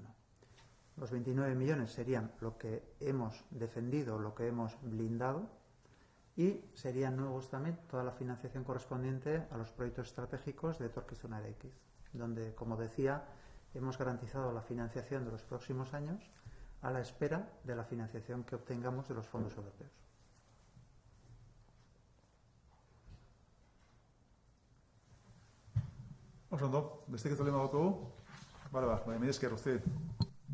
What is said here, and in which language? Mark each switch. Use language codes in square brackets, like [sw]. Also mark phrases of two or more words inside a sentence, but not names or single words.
[es] Los 29 millones serían lo que hemos defendido, lo que hemos blindado, y serían nuevos también toda la financiación correspondiente a los proyectos estratégicos de Etorkizuna Eraikiz, donde, como decía, hemos garantizado la financiación de los próximos años a la espera de la financiación que obtengamos de los fondos europeos. [eu] Oso ondo, besterik ez dolema gotugu? Bale, mila esker, guztioi.